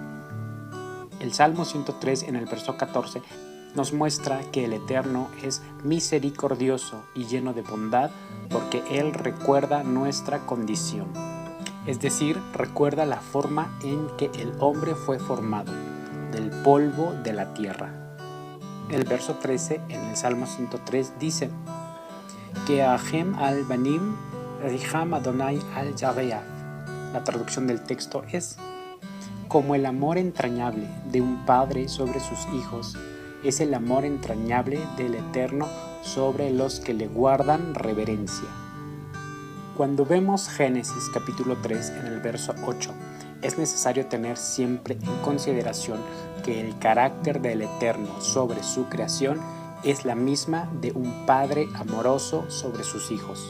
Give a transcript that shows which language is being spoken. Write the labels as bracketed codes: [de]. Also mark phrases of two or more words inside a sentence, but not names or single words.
[es] El Salmo 103 en el verso 14 nos muestra que el Eterno es misericordioso y lleno de bondad porque Él recuerda nuestra condición. Es decir, recuerda la forma en que el hombre fue formado, del polvo de la tierra. El verso 13 en el Salmo 103 dice: [he] כרחם אב על בנים רחם אדוני על יראיו. [es] La traducción del texto es: como el amor entrañable de un padre sobre sus hijos, es el amor entrañable del Eterno sobre los que le guardan reverencia. Cuando vemos Génesis capítulo 3 en el verso 8, es necesario tener siempre en consideración que el carácter del Eterno sobre su creación es la misma de un padre amoroso sobre sus hijos.